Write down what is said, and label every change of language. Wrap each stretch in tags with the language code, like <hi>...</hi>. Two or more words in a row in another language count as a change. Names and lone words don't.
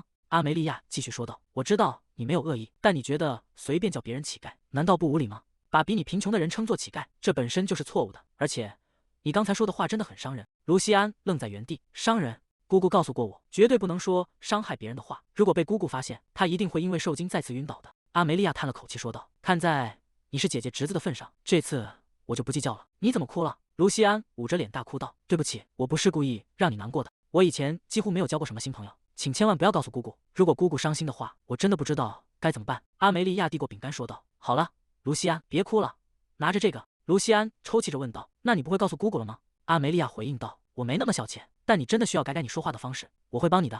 <zh>阿梅利亞繼續說道：“我知道你沒有惡意，但你覺得隨便叫別人乞丐，難道不無禮嗎？把比你貧窮的人稱作乞丐，這本身就是錯誤的。而且，你剛才說的話真的很傷人。” 盧西安愣在原地：“傷人？姑姑告訴過我，絕對不能說傷害別人的話。如果被姑姑發現，她一定會因為受驚再次暈倒的。” 阿梅利亞嘆了口氣說道：“看在你是姐姐侄子的份上，這次我就不計較了。”“你怎麼哭了？” 盧西安捂着臉大哭道：“對不起，我不是故意讓你難過的。我以前幾乎沒有交過什麼新朋友，請千萬不要告訴姑姑。如果姑姑傷心的話，我真的不知道該怎麼辦？阿梅利亞遞過餅乾說道。好了，盧西安，別哭了，拿着這個。盧西安抽泣着問道。那你不會告訴姑姑了嗎？阿梅利亞回應道。我沒那麼小氣，但你真的需要改改你說話的方式，我會幫你的。</zh>